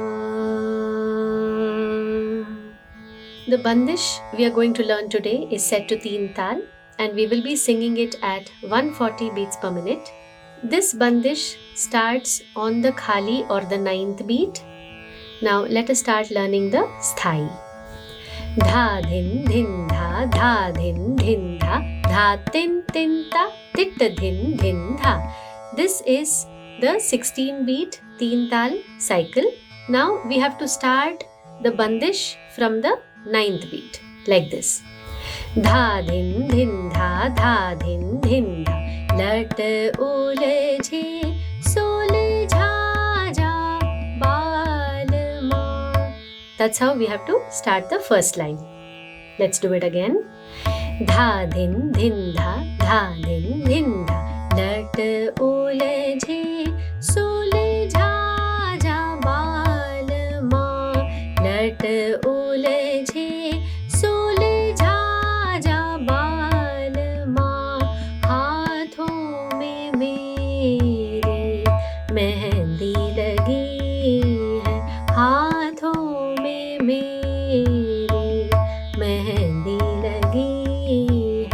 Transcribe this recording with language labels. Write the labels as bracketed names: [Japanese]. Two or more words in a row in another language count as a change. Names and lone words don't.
[English] The bandish we are going to learn today is set to Teen Tal, and we will be singing it at 140 beats per minute. This bandish starts on the khali or the ninth beat. Now let us start learning the sthai. Dha dhin dhin dha dhin dhin dha tin tin ta tit dhin dhin dha. This is the 16 beat Teen Tal cycle. Now we have to start the bandish from the ninth beat like this. Dha dhin dhin dha dhin dhin dha [Hindi] लट उलझे सुलझा जा बालमा. [English] That's how we have to start the first line. Let's do it again. Dha dhin dhin dha dhin dhin dha [Hindi] लट उलझे सुलझा जा बालमा. लट उलझे सुलझा जा बालमा. हाथों में मेरे मेहंदी लगी है. हाथों में मेरे मेहंदी लगी है.